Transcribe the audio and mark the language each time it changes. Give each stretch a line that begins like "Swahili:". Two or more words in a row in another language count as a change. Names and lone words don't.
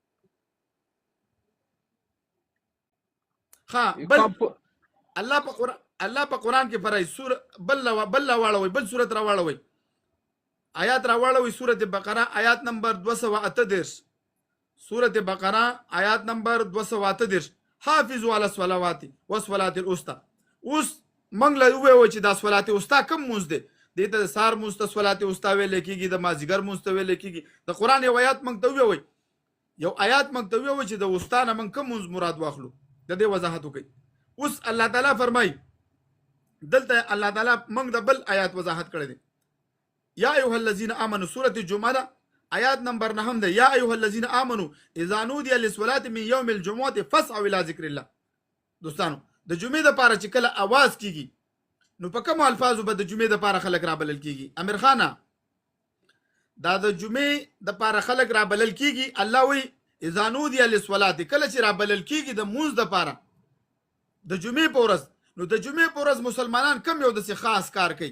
Pashto: ښه بل الله په قرآن کې فرمایي بل راواړوئ بل صورت راواړوئ آیات راواړوئ سورۃ بقره آیات نمبر 238.
Arabic: سورۃ بقره آیات نمبر 238 حافظوا علی الصلوات والصلاة الوسطى.
Pashto: اوس موږ له ووایو چې دا
Arabic: صلات وسطی
Pashto: کوم مونځ دی؟ دې ته د سهار مونځ ته
Arabic: صلات وسطی
Pashto: ویلی کېږي، د مازدیګر مونځ ته ویلی کېږي. د قرآن یو آیات موږ ته ووایي چې د وسطی نه موږ کوم مونځ مراد واخلو د دې وضاحت وکړئ. اوس الله تعالی فرمایي دلته الله تعالی موږ د بل آیات وضاحت کړی دی.
Arabic: یا ایها الذین آمنوا
Pashto: سورۃ الجمعه آیات نمبر 9 ده.
Arabic: یا ایها الذین آمنوا اذا نودي للصلاة من یوم الجمعه فاسعوا الى ذکر الله.
Pashto: دوستانو د جمعې د پاره چې کله आवाज کیږي نو په کوم الفاظو به د جمعې د پاره خلک را بلل کیږي؟ امیر خان دا د جمعې د پاره خلک را بلل کیږي. الله وی
Arabic: اذا نودي للصلاه،
Pashto: کله چې را بلل کیږي د مونځ د پاره د جمعې په ورځ، نو د جمعې په ورځ مسلمانان کم یو د خاص کار کوي.